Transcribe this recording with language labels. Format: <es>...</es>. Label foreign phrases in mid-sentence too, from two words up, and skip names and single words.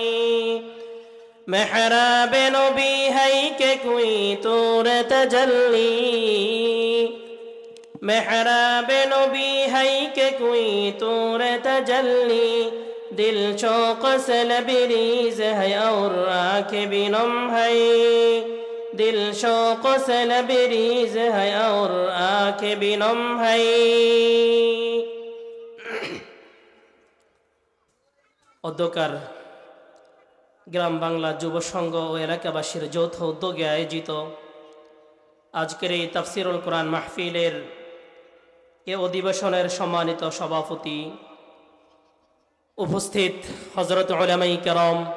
<ur>محراب نبی ہے کہ کوئی تور تجلی محراب نبی ہے کہ کوئی تور تجلی دل شوق سے لبریز ہے اور آنکھیں بھی نم ہے دل شوق سے لبریز ہے اور آنکھیں بھی نم ہے</ur> <bn>অধ্যকার গ্রাম বাংলা যুব সংঘ ও এলাকাবাসীর যৌথ উদ্যোগে আয়োজিত আজকের এই তাফসিরুল কোরআন মাহফিলের এ অধিবেশনের সম্মানিত সভাপতি উপস্থিত হযরত উলামায়ে কেরাম</bn>